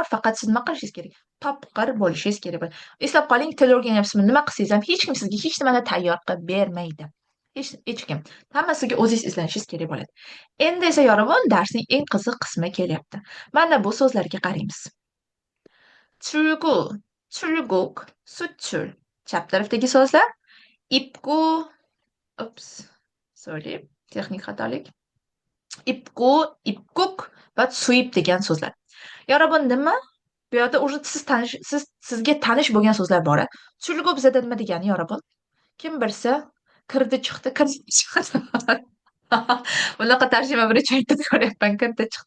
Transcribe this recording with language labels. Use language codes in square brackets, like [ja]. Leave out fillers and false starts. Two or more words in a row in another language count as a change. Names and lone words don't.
[uz] Faqat siz nima qilishingiz kerak? Topqir bo'lishingiz kerak. Eslab qoling, til o'rganyapsizmi? Nima qilsangiz ham hech kim sizga hech nimani tayyor qilib bermaydi. Hech kim. Hammasiga o'zingiz izlanishingiz kerak bo'ladi. Endi esa yorabun darsning eng qiziq qismi kelyapti. Mana bu so'zlarga qaraymiz. [ko] 출구, 출국, 수출. [uz] Chap tarafdagi so'zlar 입구, sorry, texnik xatolik. 입구, 입국 va suib degan so'zlar. Yorabun nima? Bu yerda уже sizga tanish bo'lgan so'zlar bor. 출구 bizda nima degani yorabun? Kim bilsa, kirdi chiqdi, kirdi chiqdi. Bunaqa tarjima birinchi aytib ko'ryapman, kirdi chiqdi.